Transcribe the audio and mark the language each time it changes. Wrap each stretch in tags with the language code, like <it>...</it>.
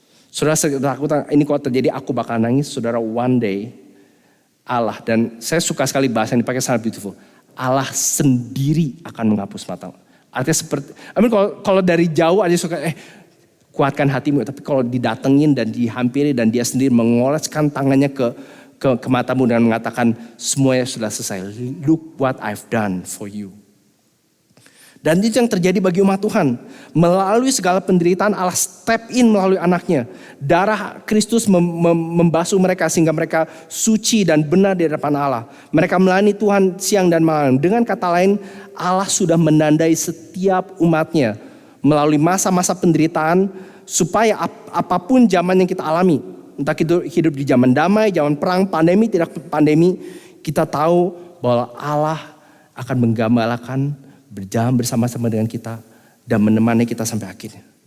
<id>Saudara takut ini kalau terjadi aku bakal nangis? Saudara,</id> <en>one day</en> <id>Allah, dan saya suka sekali bahasa yang dipakai sangat beautiful. Allah sendiri akan menghapus mata. Artinya seperti, kalau dari jauh aja suka kuatkan hatimu, tapi kalau didatengin dan dihampiri dan Dia sendiri mengoleskan tangannya ke matamu dan mengatakan semuanya sudah selesai.</id> <en>Look what I've done for you.</en> <id>Dan itu yang terjadi bagi umat Tuhan. Melalui segala penderitaan Allah</id> <en>step in</en> <id>melalui anaknya. Darah Kristus membasuh mereka sehingga mereka suci dan benar di hadapan Allah. Mereka melayani Tuhan siang dan malam. Dengan kata lain, Allah sudah menandai setiap umatnya melalui masa-masa penderitaan supaya apapun zaman yang kita alami, entah kita hidup di zaman damai, zaman perang, pandemi, tidak pandemi, kita tahu bahwa Allah akan menggembalakan, berjalan bersama-sama dengan kita dan menemani kita sampai akhirnya.</id>